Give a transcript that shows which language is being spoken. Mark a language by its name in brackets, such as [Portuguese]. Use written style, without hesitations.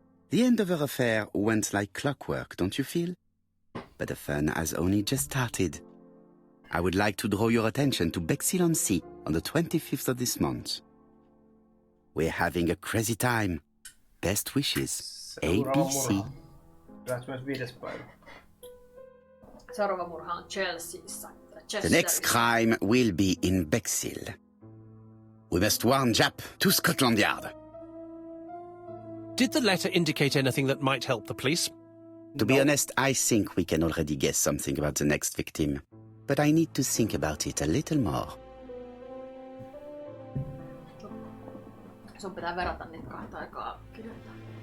[English] The Andover affair went like clockwork, don't you feel? But the fun has only just started. I would like to draw your attention to Bexhill-on-Sea on the 25th of this month. We're having a crazy time. Best wishes, ABC. [Finnish] Seuraava murha on Chelseassa. [English] The next crime will be in Bexhill. We must warn Jap to Scotland Yard. Did the letter indicate anything that might help the police? To be honest, I think we can already guess something about the next victim. But I need to think about it a little more. [Finnish] Sun pitää verrata niitä kahta aikaa kirjoittaa.